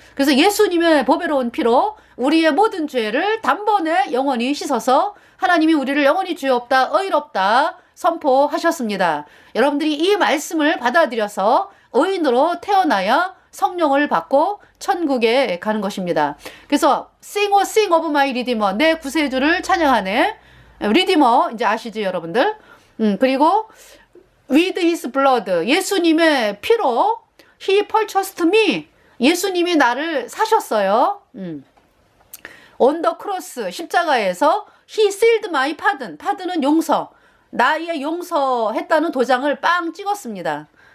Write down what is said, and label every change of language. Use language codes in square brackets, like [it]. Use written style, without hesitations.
[ko] 그래서 예수님의 보배로운 피로 우리의 모든 죄를 단번에 영원히 씻어서 하나님이 우리를 영원히 죄 없다, 의롭다 선포하셨습니다. 여러분들이 이 말씀을 받아들여서 의인으로 태어나야 성령을 받고 천국에 가는 것입니다. 그래서 [en] Sing, oh sing of my Redeemer, [ko] 내 구세주를 찬양하네. 리디머 이제 아시죠, 여러분들? 그리고 [en] with his blood, [ko] 예수님의 피로 [en] he purchased me, [ko] 예수님이 나를 사셨어요. [en] on the cross, [ko] 십자가에서 [en] he sealed my pardon, [ko] pardon은 용서, 나의 용서했다는 도장을 빵 찍었습니다.